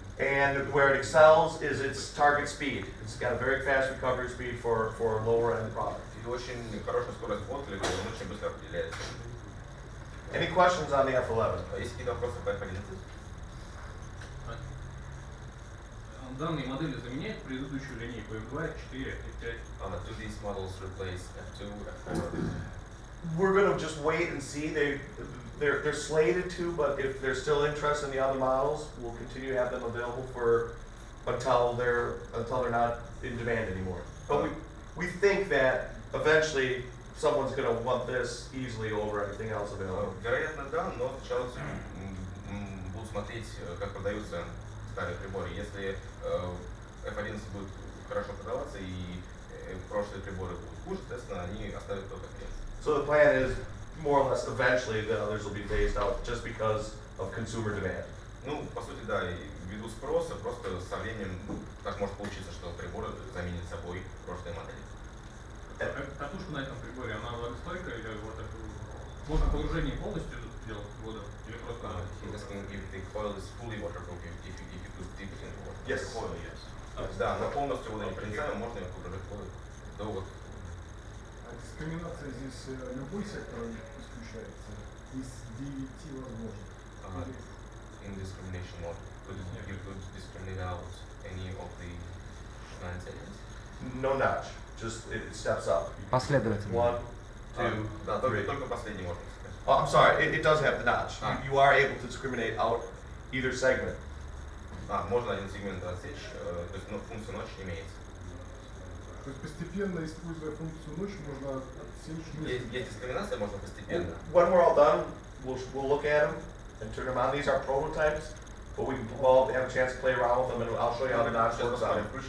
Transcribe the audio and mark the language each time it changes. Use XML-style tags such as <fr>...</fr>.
<en>And where it excels is its target speed. It's got a very fast recovery speed for lower end product.</en> <ru>И очень хорошая скорость отклика, он очень быстро определяется.</ru> <en>Any questions on the F11?</en> <ru>Есть какие-то вопросы по F11? Данные модели заменяют предыдущую линейку F2, F4, F5.</ru> <en>Do these models replace F2, F4? We're going to just wait and see. They're slated to, but if there's still interest in the other models, we'll continue to have them available until they're not in demand anymore. But we think that eventually someone's going to want this easily over anything else available.</en> <ru>Вероятно, да, но сначала будут смотреть, как продаются старые приборы. Если F11 будет хорошо продаваться и прошлые приборы будут хуже, соответственно, они оставят только клиент.</ru> <en>So the plan is more or less eventually the others will be phased out just because of consumer demand.</en> <ru>Ну, по сути, да, и ввиду спроса, просто со временем так может получиться, что приборы заменят собой прошлые модели. Катушка на этом приборе, она влагостойкая или вот это, можно погружение полностью делать в воду или просто?</ru> <en>If the coil is fully waterproof, if you could dip it in water. Yes. Coil, yes.</en> <ru>Да, но полностью водонепроницаемым можно ее погружать в воду до вот. Дискриминация здесь любой сектор исключается? из 9 возможных.</ru> <en>Indiscrimination mode. You could discriminate out any of the 9 settings? No notch, just it steps up.</en> <ru>Последовательно.</ru> <en>1, 2,</en> <ru>Да,</ru> <en>3.</en> <ru>только последний можно сказать.</ru> <en>Oh, I'm sorry, it does have the notch. You are able to discriminate out either segment.</en> <ru>Можно один сегмент отсечь, то есть функция ночь имеется. То есть постепенно, используя функцию ночь, можно отсечь Есть дискриминация, можно постепенно.</ru> <en>When we're all done, we'll look at them and turn them on. These are prototypes, but we can all have a chance to play around with them, and I'll show you how the notch works on it.</en>